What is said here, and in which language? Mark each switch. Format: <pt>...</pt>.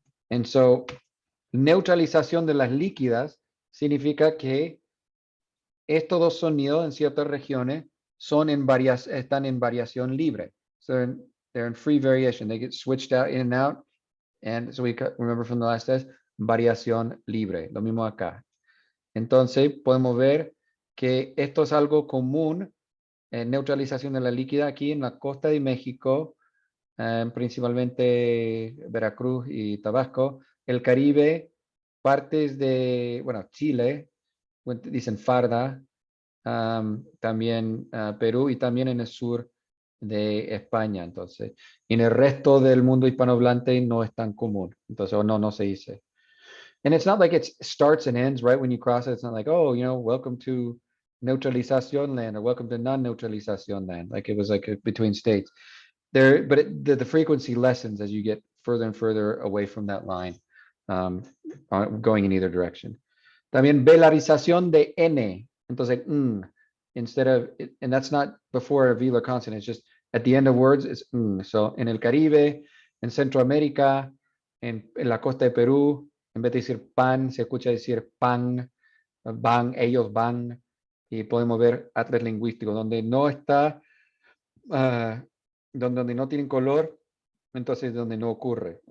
<en>And so,</en> <es>neutralización de las líquidas significa que estos dos sonidos en ciertas regiones están en variación libre.</es> <en>So they're in free variation. They get switched out in and out. And so we remember from the last test, variación libre.</en> <es>Lo mismo acá. Entonces, podemos ver que esto es algo común, neutralización de la líquida aquí en la costa de México, principalmente Veracruz y Tabasco, el Caribe, partes de, Chile, dicen farda, también Perú y también en el sur de España. Entonces, en el resto del mundo hispanohablante no es tan común. Entonces, no se dice.</es> <en>And it's not like it starts and ends right when you cross it. It's not like, oh, welcome to neutralización land or welcome to non-neutralización land. Like it was like between states. But the frequency lessens as you get further and further away from that line, going in either direction.</en> <es>También velarización de N. Entonces,</es> <en>instead of, and that's not before a velar consonant, it's just at the end of words, it's</en> <es>So en el Caribe, en Centroamérica, en la costa de Perú, en vez de decir pan, se escucha decir pan, van, ellos van, y podemos ver atlas lingüísticos donde no está, donde no tienen color, entonces donde no ocurre.</es>